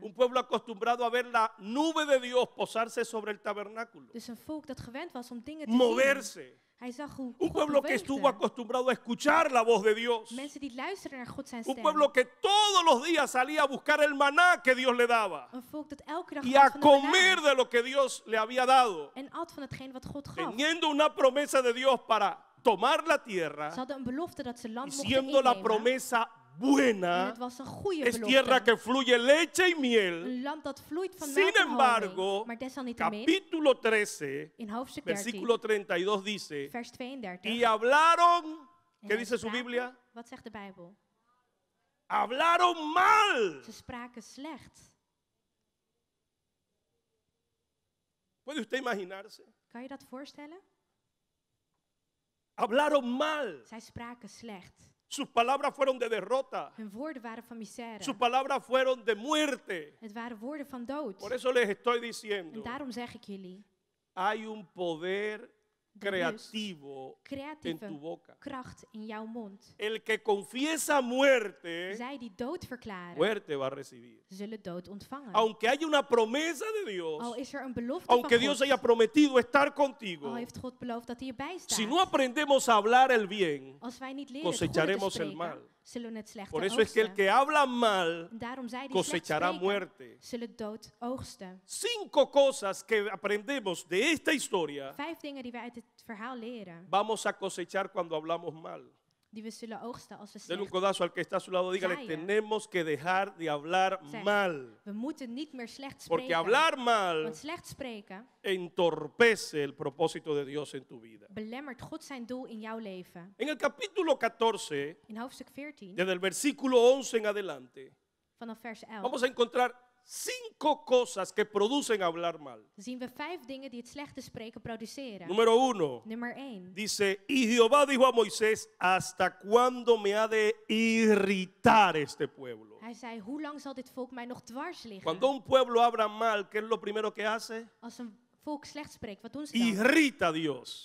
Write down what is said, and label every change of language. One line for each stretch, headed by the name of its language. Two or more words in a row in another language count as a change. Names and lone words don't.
Spanish: Un pueblo acostumbrado a ver la nube de Dios posarse sobre el tabernáculo,
Dutch: Dus een volk dat gewend was om dingen te zien.
Spanish: moverse.
Dutch: Hij zag hoe
Spanish: Un
Dutch: God
Spanish: pueblo que estuvo
Dutch: beweegde.
Spanish: acostumbrado a escuchar la voz de Dios.
Dutch: Mensen die luisteren naar God zijn
Spanish: Un
Dutch: stem.
Spanish: pueblo que todos los días salía a buscar el maná que Dios le daba
Dutch: Een volk dat elke dag
Spanish: y
Dutch: at
Spanish: a
Dutch: van de maná
Spanish: comer de lo que Dios le había dado,
Dutch: en at van hetgeen wat God gaf.
Spanish: teniendo una promesa de Dios para tomar la
Dutch: Ze
Spanish: tierra
Dutch: hadden een belofte dat ze
Spanish: y
Dutch: land mochten
Spanish: siendo la
Dutch: innemen.
Spanish: promesa
Dutch: En
Spanish: buena,
Dutch: het was een goede
Spanish: es tierra
Dutch: belofte.
Spanish: que fluye leche y miel.
Dutch: Een land dat vloeit van
Spanish: Sin
Dutch: melk en
Spanish: embargo,
Dutch: honing. Maar desalniettemin,
Spanish: capítulo 13,
Dutch: in hoofdstuk 13,
Spanish: versículo 32 dice,
Dutch: vers 32.
Spanish: y hablaron,
Dutch: en
Spanish: ¿qué
Dutch: zij
Spanish: dice su
Dutch: spraken-
Spanish: Biblia?
Dutch: Wat zegt de Bijbel?
Spanish: Hablaron mal.
Dutch: Ze spraken slecht.
Spanish: ¿Puede usted imaginarse?
Dutch: Kan je dat voorstellen?
Spanish: Hablaron mal.
Dutch: Zij spraken slecht.
Spanish: Sus palabras fueron de derrota.
Dutch: Hun woorden waren van misère.
Spanish: Sus palabras fueron de muerte.
Dutch: Het waren woorden van dood.
Spanish: Por eso les estoy
Dutch: En
Spanish: diciendo,
Dutch: daarom zeg ik jullie,
Spanish: hay un poder
Dutch: er is
Spanish: creativo en tu
Dutch: creatieve
Spanish: boca.
Dutch: kracht in jouw mond.
Spanish: El que confiesa muerte,
Dutch: Zij die dood verklaren,
Spanish: muerte va a recibir.
Dutch: zullen dood ontvangen.
Spanish: Aunque haya una promesa de
Dutch: Al
Spanish: Dios,
Dutch: is er een belofte
Spanish: aunque
Dutch: van
Spanish: Dios
Dutch: God,
Spanish: haya prometido estar contigo,
Dutch: al heeft God beloofd dat hij erbij staat.
Spanish: si no aprendemos a hablar el bien,
Dutch: Als wij niet leren het goede te
Spanish: cosecharemos el
Dutch: spreken,
Spanish: mal.
Dutch: zullen we het slechte
Spanish: Por eso es que el
Dutch: oogsten.
Spanish: que habla mal
Dutch: En daarom zij die slecht
Spanish: cosechará
Dutch: spreken,
Spanish: muerte.
Dutch: zullen dood oogsten.
Spanish: 5 cosas que aprendemos de esta historia
Dutch: 5 dingen die wij uit het verhaal leren,
Spanish: vamos a cosechar cuando hablamos mal.
Dutch: die we zullen oogsten als we
Spanish: Denle un
Dutch: slecht.
Spanish: codazo al que está a su lado, dígale,
Dutch: Zaaien.
Spanish: tenemos que dejar de hablar
Dutch: Zeg,
Spanish: mal.
Dutch: We moeten niet meer slecht
Spanish: Porque
Dutch: spreken.
Spanish: hablar mal
Dutch: Want slecht spreken
Spanish: entorpece el propósito de Dios en tu vida.
Dutch: belemmert God zijn doel in jouw leven.
Spanish: En el capítulo 14,
Dutch: In hoofdstuk 14,
Spanish: desde el versículo 11 en adelante,
Dutch: vanaf vers 11,
Spanish: vamos a encontrar 5 cosas que producen hablar mal.
Dutch: zien we 5 dingen die het slechte spreken produceren.
Spanish: Número 1,
Dutch: Nummer 1.
Spanish: dice, y Jehová dijo a Moisés, ¿hasta cuándo me ha de irritar este pueblo?
Dutch: Hij zei, hoe lang zal dit volk mij nog dwars liggen?
Spanish: Cuando un pueblo habla mal, ¿qué es lo primero que hace?
Dutch: Als een volk slecht spreekt, wat doen ze dan?
Spanish: Irrita a Dios,